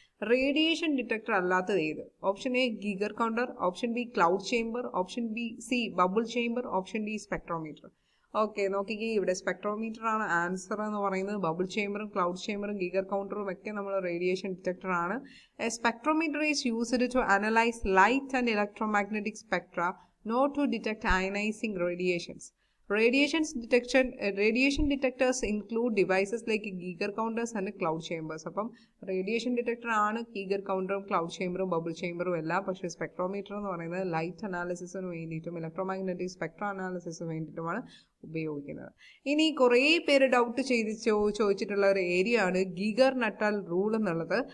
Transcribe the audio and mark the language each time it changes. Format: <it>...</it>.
<ml>Radiation detector അല്ലാത്തത് ഏത്?</ml> <en>Option A Geiger counter, option B cloud chamber, option C bubble chamber, option D spectrometer.</en> <ml>Okay, നോക്കിക്കേ, ഇവിടെ spectrometer ആണ് answer എന്ന് പറയുന്നത്. ബബിൾ ചേംബറും ക്ലൗഡ് ചേംബറും ഗീഗർ കൗണ്ടറും ഒക്കെ നമ്മൾ റേഡിയേഷൻ ഡിറ്റക്ടർ ആണ്.</ml> <en>A spectrometer is used to analyse light and electromagnetic spectra, not to detect ionising radiations. Radiation detectors include devices like Geiger counters and cloud chambers.</en> <ml>അപ്പം radiation detector ആണ് Geiger കൗണ്ടറും cloud ചേംബറും bubble ചേംബറും എല്ലാം. പക്ഷേ spectrometer എന്ന് പറയുന്നത് light അനാലിസിസിന് വേണ്ടിയിട്ടും electromagnetic Spectra അനാലിസിസിന് വേണ്ടിയിട്ടുമാണ് ഉപയോഗിക്കുന്നത്. ഇനി കുറേ പേര് ഡൗട്ട് ചോദിച്ചിട്ടുള്ള ഒരു ഏരിയ ആണ് ഗീഗർ നട്ടാൽ റൂൾ എന്നുള്ളത്.</ml>